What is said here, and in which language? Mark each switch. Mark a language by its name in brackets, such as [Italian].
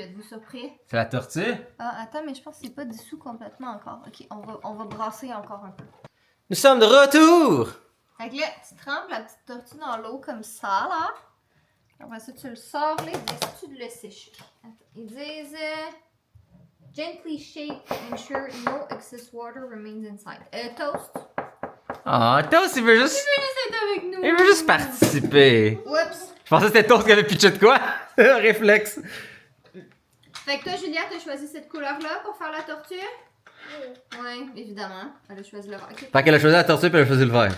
[French] Êtes-vous surpris? C'est la tortue? Ah, attends, mais je pense que c'est pas dissous complètement encore. Ok, on va brasser encore un peu. Nous sommes de retour! Fait que là, tu trempes la petite tortue dans l'eau comme ça, là. Après ça, tu le sors, là. Ils disent-tu de le sécher? Attends. Ils disent... [English] gently shake, ensure no excess water remains inside. [French] Toast. Ah, Toast, il veut juste. C'est avec nous. Il veut juste participer. Oups. Je pensais que c'était Toast qui avait pitché de quoi? Réflexe. Fait que toi, Julia, t'as choisi cette couleur-là pour faire la tortue? Oui, évidemment. Elle a choisi le vert. Okay. Fait qu'elle a choisi la tortue puis elle a choisi le vert.